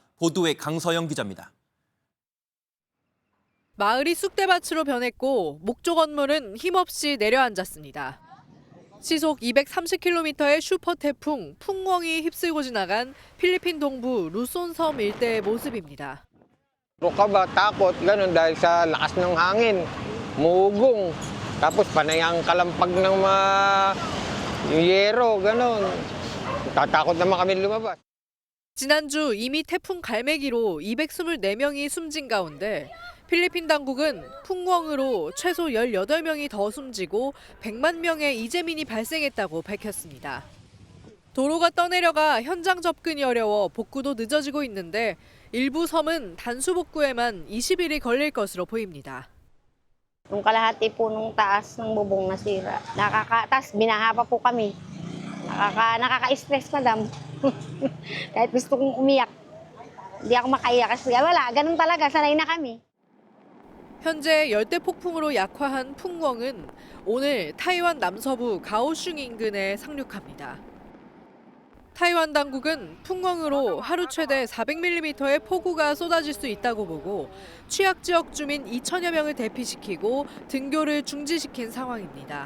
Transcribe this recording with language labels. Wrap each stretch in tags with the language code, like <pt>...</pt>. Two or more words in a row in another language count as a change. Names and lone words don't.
<ko>보도에 강서영 기자입니다. 마을이 쑥대밭으로 변했고 목조 건물은 힘없이 내려앉았습니다. 시속 230km의 슈퍼 태풍 풍웡이 휩쓸고 지나간 필리핀 동부 루손 섬 일대의 모습입니다.</ko> <tl>Ka ba takot ganun dahil sa lakas ng hangin, mugong, tapos panay ang kalampag ng mga yero, ganun. Tatakot naman kami lumabas.</tl> <ko>지난주 이미 태풍 갈매기로 224명이 숨진 가운데 필리핀 당국은 풍웡으로 최소 18명이 더 숨지고 100만 명의 이재민이 발생했다고 밝혔습니다. 도로가 떠내려가 현장 접근이 어려워 복구도 늦어지고 있는데 일부 섬은 단수 복구에만 20일이 걸릴 것으로 보입니다.</ko> <tl>Nung kalahati po nung taas ng bubong nasira. Tas binaha pa po kami. Nakaka-stress madam. Kahit gusto kong umiyak. Hindi ako makaiyak kasi wala, ganun talaga, sanay na kami.</tl> <ko>현재 열대 폭풍으로 약화한 풍웡은 오늘 타이완 남서부 가오슝 인근에 상륙합니다. 타이완 당국은 풍웡으로 하루 최대 400mm의 폭우가 쏟아질 수 있다고 보고 취약 지역 주민 2천여 명을 대피시키고 등교를 중지시킨 상황입니다.</ko>